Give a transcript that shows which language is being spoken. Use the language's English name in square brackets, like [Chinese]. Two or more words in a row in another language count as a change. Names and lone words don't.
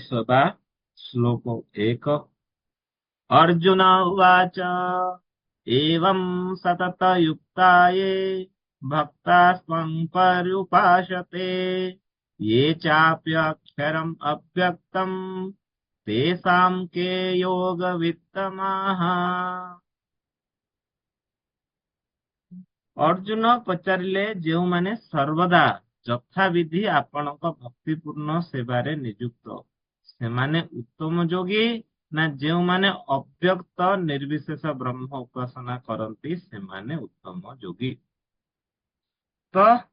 [Odia] ସେବା ଶ୍ଲୋକ [Sanskrit] 1 अर्जुन उवाच एवं सततयुक्ता ये भक्तास्त्वं पर्युपासते ये चाप्यक्षरम् अव्यक्तम् तेषां के योगवित्तमाः। [Odia] ଅର୍ଜୁନ ପଚାରିଲେ ଯେଉଁମାନେ ସର୍ବଦା ଯଥାବିଧି ଆପଣଙ୍କ ଭକ୍ତିପୂର୍ଣ୍ଣ ସେବାରେ ନିଯୁକ୍ତ ସେମାନେ ଉତ୍ତମ ଯୋଗୀ ନା ଯେଉଁମାନେ ଅବ୍ୟକ୍ତ ନିର୍ବିଶେଷ ବ୍ରହ୍ମ ଉପାସନା କରନ୍ତି ସେମାନେ ଉତ୍ତମ ଯୋଗୀ।